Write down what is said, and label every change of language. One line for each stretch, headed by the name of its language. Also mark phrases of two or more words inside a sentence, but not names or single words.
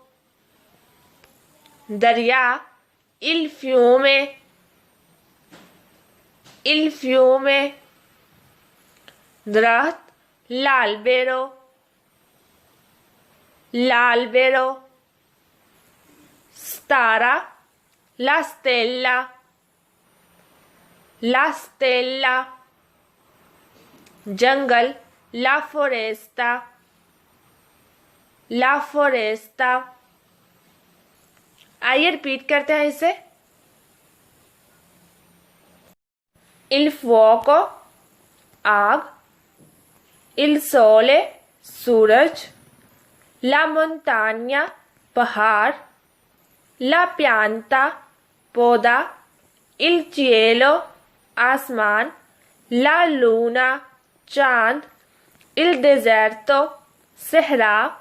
Italian: दरिया il fiume, il fiume, दरख्त l'albero, l'albero, सितारा la stella, la stella, जंगल la foresta, la foresta।
Urdu: آئیے ریپیٹ کرتے ہیں اسے.
Italian: il fuoco आग, il sole सूरज, la montagna पहाड़, la pianta पौधा, il cielo आसमान, la luna चांद, il deserto सहरा,